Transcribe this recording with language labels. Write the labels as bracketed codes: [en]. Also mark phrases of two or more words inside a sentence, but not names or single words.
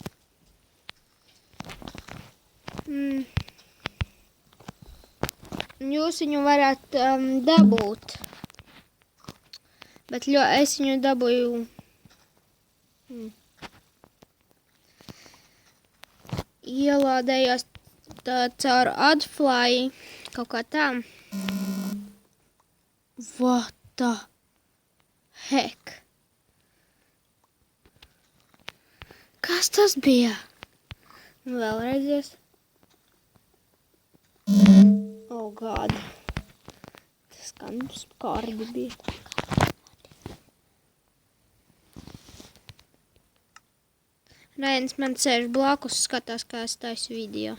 [lv] Jūs viņu varat dabūt. Bet es viņu dabūju ielādējos caur Adfly, kaut kā tā. [en] What the heck? [lv] Kas tas bija? Vēlreiz. [en] Oh God. [lv] Tas gan skarbi bija. Rains man sēž blakus, skatās, kā es taisu video.